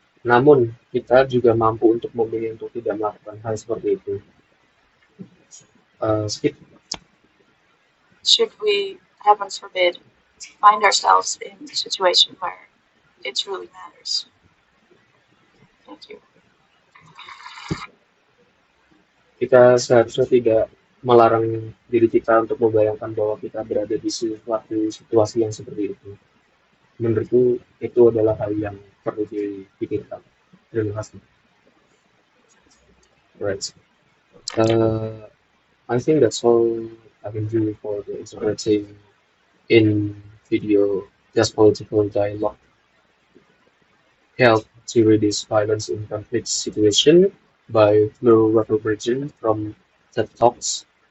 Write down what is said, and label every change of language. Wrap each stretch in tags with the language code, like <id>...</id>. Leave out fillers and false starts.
<id>Namun kita juga mampu untuk memilih untuk tidak melakukan hal seperti itu.</id> <en>Skip. Should we, heaven forbid, find ourselves in a situation where it truly matters? Thank you.</en> <id>Kita seharusnya tidak melarang diri kita untuk membayangkan bahwa kita berada di suatu situasi yang seperti itu. Menurutku itu adalah hal yang perlu dipikirkan. Terima kasih.</id> <en>Right. I think that's all I can do for the interpreting in video just political dialogue. Help to reduce violence in conflict situation by Flo Reverbergen from TED Talks.</en>